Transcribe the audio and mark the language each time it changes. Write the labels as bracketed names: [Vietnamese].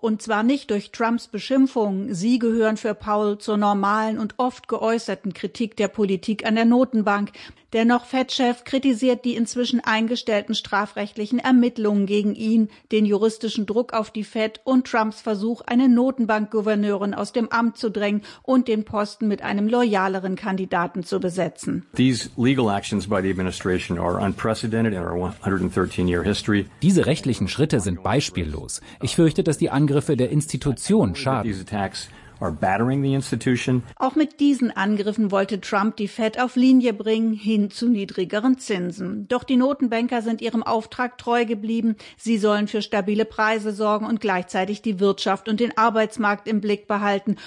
[German] Und zwar nicht durch Trumps Beschimpfungen. Sie gehören für Powell zur normalen und oft geäußerten Kritik der Politik an der Notenbank. Der noch FED-Chef kritisiert die inzwischen eingestellten strafrechtlichen Ermittlungen gegen ihn, den juristischen Druck auf die FED und Trumps Versuch, eine Notenbankgouverneurin aus dem Amt zu drängen und den Posten mit einem loyaleren Kandidaten zu besetzen. [English] These legal actions by the administration are unprecedented in our 113-year history. [German] Diese rechtlichen Schritte sind beispiellos. Ich fürchte, dass die Angriffe der Institution schaden. [English] are battering the institution. [German] Auch mit diesen Angriffen wollte Trump die Fed auf Linie bringen, hin zu niedrigeren Zinsen. Doch die Notenbanker sind ihrem Auftrag treu geblieben. Sie sollen für stabile Preise sorgen und gleichzeitig die Wirtschaft und den Arbeitsmarkt im Blick behalten.